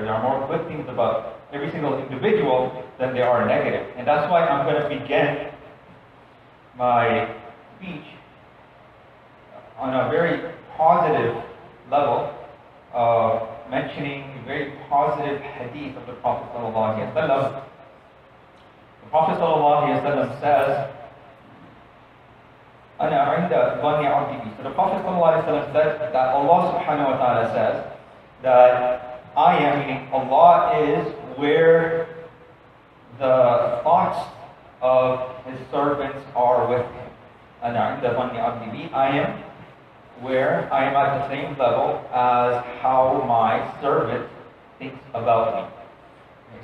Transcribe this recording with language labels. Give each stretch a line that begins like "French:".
English: There are more good things about every single individual than there are negative. And that's why I'm going to begin my speech on a very positive level, mentioning a very positive hadith of the Prophet ﷺ. The Prophet ﷺ says,
Arabic: أَنَا عِنْدَ ظَنِّ عَبْدِي.
English: So the Prophet ﷺ said that Allah subhanahu wa ta'ala says that I am, meaning Allah is where the thoughts of His servants are with Him.
Arabic: أَنَا عِنْدَ ظَنِّ عَبْدِي.
English: I am where I am at the same level as how my servant thinks about me.